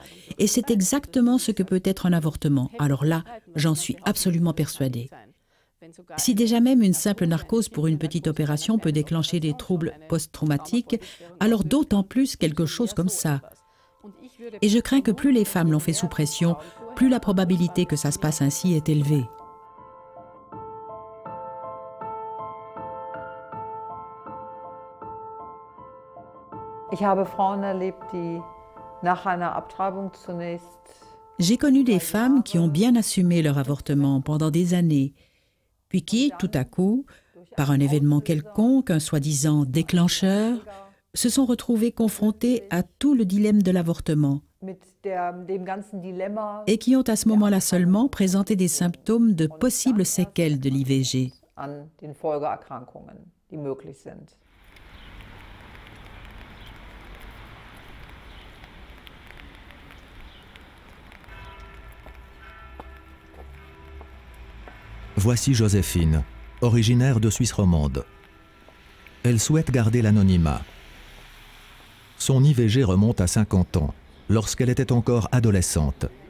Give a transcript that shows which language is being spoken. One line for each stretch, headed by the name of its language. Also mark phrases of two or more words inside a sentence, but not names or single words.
French: Et c'est exactement ce que peut être un avortement. Alors là, j'en suis absolument persuadée. Si déjà même une simple narcose pour une petite opération peut déclencher des troubles post-traumatiques, alors d'autant plus quelque chose comme ça. Et je crains que plus les femmes l'ont fait sous pression, plus la probabilité que ça se passe ainsi est élevée.
German: Ich habe Frauen erlebt, die nach einer Abtreibung zunächst
French: J'ai connu des femmes qui ont bien assumé leur avortement pendant des années, puis qui, tout à coup, par un événement quelconque, un soi-disant déclencheur, se sont retrouvées confrontées à tout le dilemme de l'avortement et qui ont à ce moment-là seulement présenté des symptômes de possibles séquelles de l'IVG.
German: an den Folgeerkrankungen, die möglich sind.
French: Voici Joséphine, originaire de Suisse romande. Elle souhaite garder l'anonymat. Son IVG remonte à 50 ans, lorsqu'elle était encore adolescente.